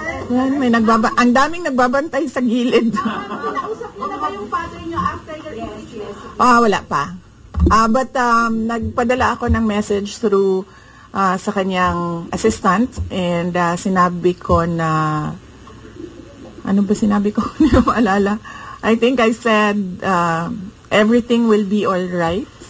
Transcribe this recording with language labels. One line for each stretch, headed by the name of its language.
Filipino: Yan, ang daming nagbabantay sa gilid. Nausap mo na ba yung father niyo
English: after your impeachment?
Filipino: Wala pa. But nagpadala ako ng message through sa kanyang assistant and sinabi ko na ano ba sinabi ko? Hindi ko maalala.
English: I think I said everything will be all right.